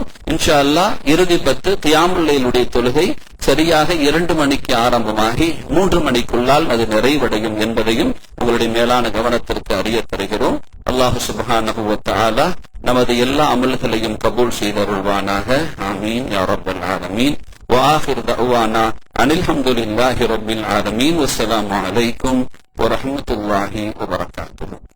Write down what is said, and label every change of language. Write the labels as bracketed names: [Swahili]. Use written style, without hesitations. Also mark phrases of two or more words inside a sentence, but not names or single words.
[Arabic] إن شاء الله [Tamil] இறுதி 10 [Arabic] قيام الليل [Tamil] தொழுகை சரியாக 2 மணிக்கு ஆரம்பமாகி 3 மணிக்குள்ளால் அது நிறைவடையும் என்பதையும் உங்களுடைய மேலான கவனத்திற்கு அறிய தருகிறோம். [Arabic] الله سبحانه وتعالى [Tamil] நமது எல்லா அமல்களையும் கபூல் செய்தருள்வானாக. [Arabic] آمين يا رب العالمين. وآخر دعوانا أن الحمد لله رب العالمين والسلام عليكم ورحمة الله وبركاته.